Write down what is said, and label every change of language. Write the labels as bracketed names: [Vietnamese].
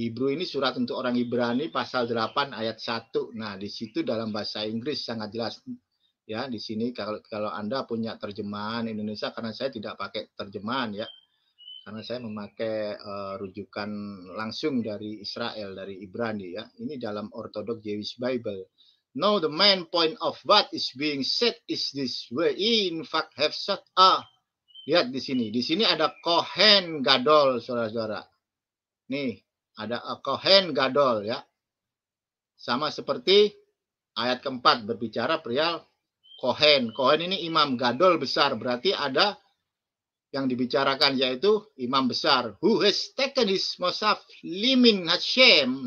[Indonesian] Hebrew ini surat untuk orang Ibrani pasal 8 ayat 1. Nah, di situ dalam bahasa Inggris sangat jelas. Ya, di sini kalau Anda punya terjemahan Indonesia, karena saya tidak pakai terjemahan ya. Karena saya memakai rujukan langsung dari Israel, dari Ibrani ya. Ini dalam Orthodox Jewish Bible. [English] No, the main point of what is being said is this way. In fact, have such [Indonesian] lihat di sini. Di sini ada Kohen Gadol, saudara-saudara. Nih, ada Kohen Gadol ya. Sama seperti ayat keempat berbicara perihal Kohen. Kohen ini imam Gadol besar. Berarti ada yang dibicarakan yaitu imam besar. [English] Who has taken his Mosaf limin Hashem.